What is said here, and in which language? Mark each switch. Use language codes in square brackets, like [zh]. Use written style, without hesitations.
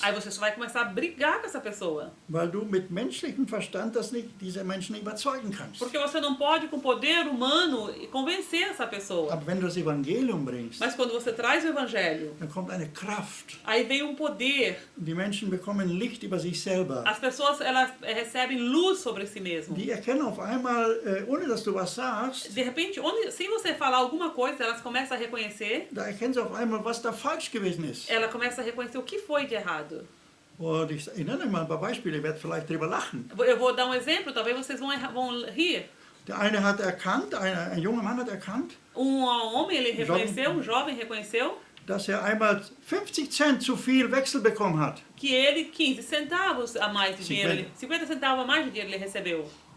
[pt] Aí você só vai começar a brigar com essa pessoa. [de] weil du mit menschlichem Verstand diese Menschen nicht überzeugen kannst. [pt] Porque você não pode, com poder humano, convencer essa pessoa. [de] Aber wenn du das Evangelium bringst, [pt] Mas quando você traz o evangelho, [de] dann kommt eine Kraft. [pt] aí vem um poder. [de] Die Menschen bekommen Licht über sich selber. [pt] As pessoas elas recebem luz sobre si mesmo. [de] Die erkennen auf einmal, ohne dass du was sagst, [pt] De repente, sem você falar alguma coisa, elas começam a reconhecer. [de] da erkennen sie auf einmal, was da falsch gewesen ist. [pt] Ela começa a reconhecer o que foi de errado. [de] Und ich nenne mal ein paar Beispiele, ihr werdet vielleicht drüber lachen. [pt] Eu vou dar um exemplo, talvez vocês vão rir. [de] Der eine hat erkannt, ein junger Mann hat erkannt, [pt] Homem, ele reconheceu, jovem reconheceu, [de] dass er einmal 50 Cent zu viel Wechsel bekommen hat. [pt] que ele 15 centavos a mais de dinheiro, 50 centavos a mais de dinheiro ele recebeu.